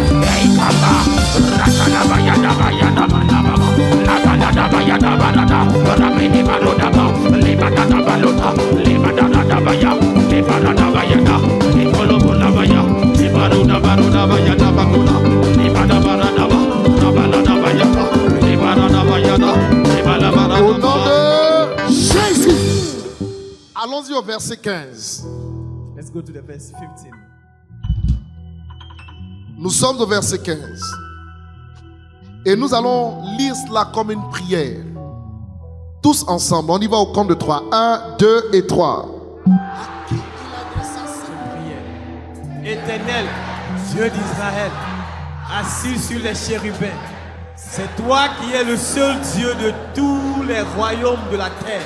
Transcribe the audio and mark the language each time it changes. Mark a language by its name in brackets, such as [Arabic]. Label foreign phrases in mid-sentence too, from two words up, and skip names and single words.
[French] eikaba, ratalaba, yadaba, yadaba, yadaba, labalaba, yadaba, Au nom de Jésus. Allons-y au verset 15. [English] Let's go to the verse 15. [French] Nous sommes au verset 15. Et nous allons lire cela comme une prière. Tous ensemble. On y va au compte de 3. 1, 2 et 3. Éternel, Dieu d'Israël, assis sur les chérubins, c'est toi qui es le seul Dieu de tous les royaumes de la terre.